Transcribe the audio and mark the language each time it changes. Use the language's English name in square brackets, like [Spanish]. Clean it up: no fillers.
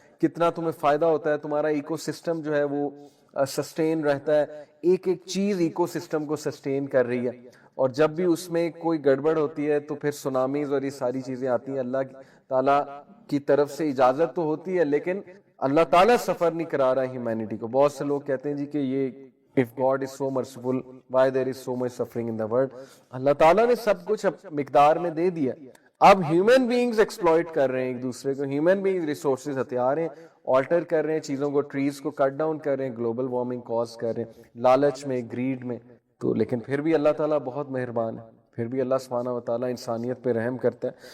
[Urdu] کتنا تمہیں فائدہ ہوتا ہے, تمہارا ایکو سسٹم جو ہے وہ سسٹین رہتا ہے, ایک ایک چیز ایکو سسٹم کو سسٹین کر رہی ہے. اور جب بھی اس میں کوئی گڑبڑ ہوتی ہے تو پھر سونامیز اور یہ ساری چیزیں آتی ہیں. اللہ تعالیٰ کی طرف سے اجازت تو ہوتی ہے, لیکن اللہ تعالیٰ سفر نہیں کرا رہا ہیومینٹی کو. بہت سے لوگ کہتے ہیں جی کہ یہ [English] if God is so merciful, why there is so much suffering in the world. [Urdu] اللہ تعالیٰ نے سب کچھ مقدار میں دے دیا. اب ہیومن بینگز ایکسپلوئٹ کر رہے ہیں ایک دوسرے کو, ہیومن بینگز ریسورسز ہتھیار ہیں, آلٹر کر رہے ہیں چیزوں کو, ٹریز کو کٹ ڈاؤن کر رہے ہیں, گلوبل وارمنگ کاز کر رہے ہیں, لالچ میں, گریڈ میں. تو لیکن پھر بھی اللہ تعالیٰ بہت مہربان ہے, پھر بھی اللہ سبحانہ و تعالیٰ انسانیت پہ رحم کرتا ہے.